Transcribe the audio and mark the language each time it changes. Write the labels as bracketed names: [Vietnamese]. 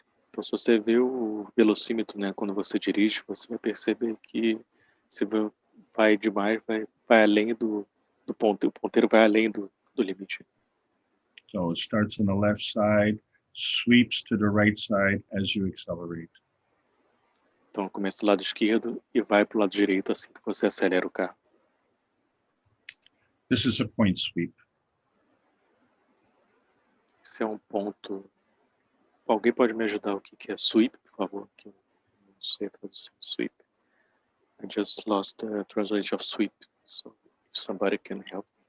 [Portuguese] Então, se você vê o velocímetro, né, quando você dirige, você vai perceber que se vai demais, vai além do ponteiro, o ponteiro vai além do limite. [English] So it starts on the left side, sweeps to the right side as you accelerate. [Portuguese] Então, começa do lado esquerdo e vai para o lado direito assim que você acelera o carro. [English] This is a point sweep. [Portuguese] Esse é um ponto. Alguém pode me ajudar o que é sweep, por favor? Que eu não sei a tradução sweep. [English] I just lost the translation of sweep, so if somebody can help.